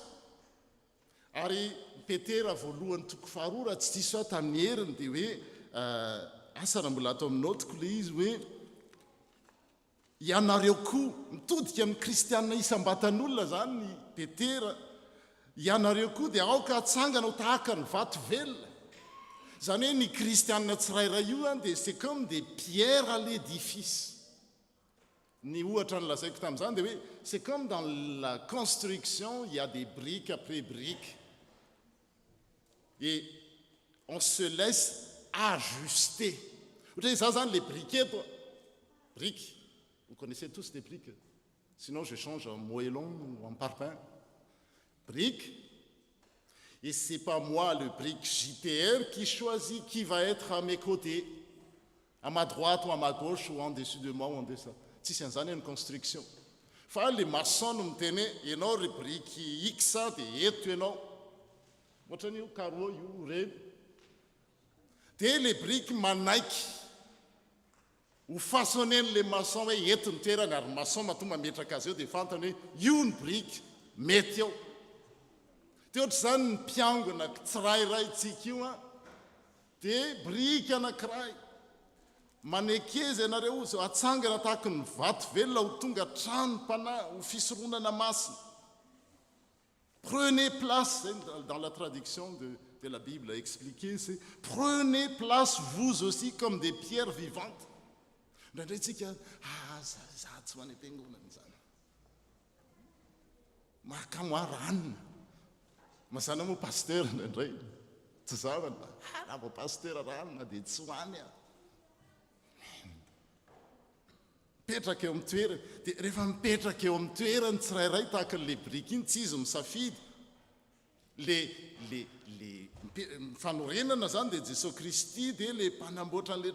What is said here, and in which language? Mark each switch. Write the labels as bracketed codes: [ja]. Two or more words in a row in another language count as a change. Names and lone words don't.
[mg] Ary Petera voalohany toko faharoa, tsy diso aho tamin'ny heriny dia hoe asa raha mbola atao amin'ny notiko le izy hoe ianareo koa mitodika amin'ny kristianina isam-batan'olona zany ny Petera, ianareo koa dia aoka hatsangana ho tahaka ny vato velona. Zany hoe ny kristianina tsirairay io dia [fr] c'est comme des pierres à l'édifice. [mg] Ny ohatra ny lazaiko tamin'izany dia hoe [fr] c'est comme dans la construction, il y a des briques après briques et on se laisse ajuster. [mg] ohatra hoe za zany [fr] le briquet to brique vous connaissez tous les briques sinon je change en moellon ou en parpaing brique et c'est pas moi le brique JTR qui choisit qui va être à mes côtés à ma droite ou à ma gauche ou en dessus de moi ou en dessous [mg] tsisy an'izany ny construction fa le maçon no miteny hoe ianao ry brique x dia eto ianao ohatra n'io carreau io reny dia le brique manaiky ho façonnen'le maçon hoe eto ny toerany ary maçon matonga mametraka azy eo dia fantany hoe io ny brique mety eo dia ohatra zany ny mpiangona tsirairaitsika io a dia brique anankiray manekeza ianareo zao atsangana tahaka ny vato velona ho tonga tranom-panahy ho fisoronana masina [fr] prenez place dans la traduction de la Bible expliqué c'est prenez place vous aussi comme des pierres vivantes [mg] ndraindray tsika za tsy ho any am-piangonana zany mahakamo ranona mazana moa pasteur ndraindray tsy zavany raha vo pasteur ranona dia tsy ho any a mipetraka eo amin'ny toerany dia rehefa mipetraka eo amin'ny toerany tsirairay tahaka n'le brique iny tsy izy misafidy le fanorenana zany dia Jesosy Kristy dia le mpanamboatra an'le